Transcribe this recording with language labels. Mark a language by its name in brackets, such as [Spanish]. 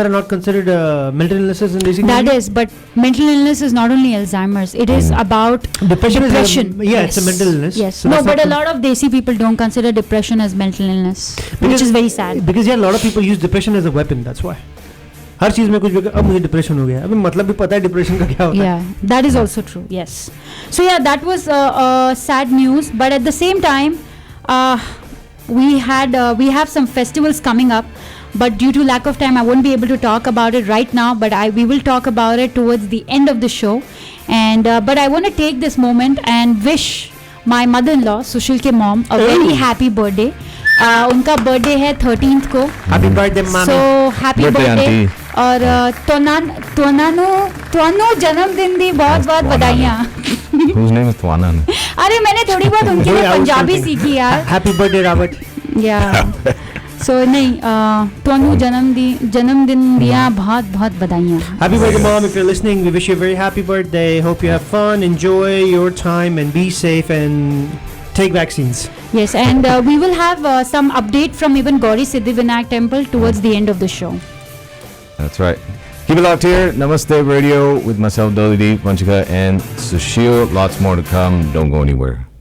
[English] are not considered mental illnesses in Desi That is, but mental illness is not only Alzheimer's. It is about Depression. depression. Yeah, it's a mental illness. Yes. So No, that's but not a lot of Desi people don't consider depression as mental illness, which is very sad. Because yeah, a lot of people use depression as a weapon. That's why. [Hindi] हर चीज में कुछ भी अब मुझे depression हो गया. अबे मतलब भी पता है डिप्रेशन का क्या होता है. [English] Yeah, that is also true. Yes. So yeah, that was sad news. But at the same time, we have some festivals coming up. But due to lack of time, I won't be able to talk about it right now. But we will talk about it towards the end of the show. And but I want to take this moment and wish my mother-in-law, Sushil ke mom, a very happy birthday. [Hindi] उनका birthday है 13th को. [English] Happy birthday, mami. So happy birthday. [Hindi] और [Punjabi] ਤੁਹਾਨੂੰ जन्मदिन दी बहुत बधाइयाँ. [English] Whose name is Twanan? [Hindi] अरे मैंने थोड़ी बहुत उनके लिए पंजाबी सीखी यार. [English] Happy birthday, Robert. Yeah. So [Punjabi] नहीं ਤੁਹਾਨੂੰ जन्मदिन दिया बहुत बधाइयाँ. [English] Happy birthday, mom! If you're listening, we wish you a very happy birthday. Hope you have fun, enjoy your time, and be safe and take vaccines. Yes, and we will have some update from even Gauri Siddhivinayak Temple towards the end of the show. That's right. Keep it locked here. Namaste Radio with myself, Dolly D, Vanchika, and Sushil. Lots more to come. Don't go anywhere.